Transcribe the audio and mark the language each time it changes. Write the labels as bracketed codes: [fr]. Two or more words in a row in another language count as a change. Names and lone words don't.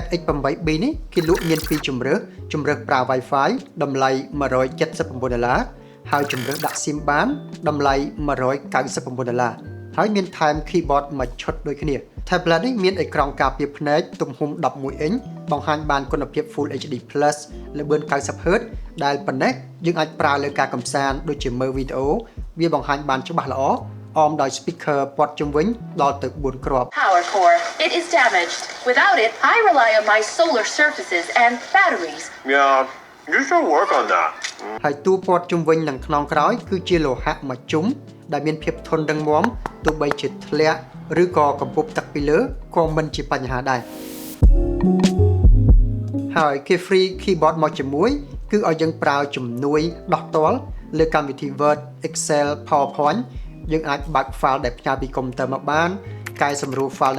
[km] X8B នេះគេលក់មានពីរជម្រើសប្រើ Wi-Fi តម្លៃ$179ហើយជម្រើសដាក់ SIM បានតម្លៃ$199ហើយមានថែម keyboard មួយឈុតដូចគ្នា Tablet នេះមានអេក្រង់ការពារភ្នែកទំហំ11អ៊ីនបង្ហាញបានគុណភាព Full HD+ ល្បឿន 90Hz ដែលប៉ុណ្ណេះយើងអាចប្រើលើការកម្សាន្តដូចជាមើលវីដេអូវាបង្ហាញបានច្បាស់ល្អអមដោយ speaker ព័ទ្ធជុំវិញដល់ទៅ4គ្រាប់ [en] Power core. It is damaged. Without it, I rely on my solar surfaces and batteries. Yeah.You should work on that. [km] ហើយតួព័ទ្ធជុំវិញនិងខ្នងក្រោយគឺជាលោហៈមួយជុំដែលមានភាពធន់រឹងមាំទោះបីជាធ្លាក់ឬក៏កំពប់ទឹកពីលើក៏មិនជាបញ្ហាដែរហើយគេ [en] free keyboard [km] មក ជាមួយគឺឲ្យយើងប្រើជំនួយដោះទាល់លើកម្មវិធី Word Excel PowerPoint យើងអាចបើក file ដែលផ្ញើពីកុំព្យូទ័រមកបានកែសម្រួល file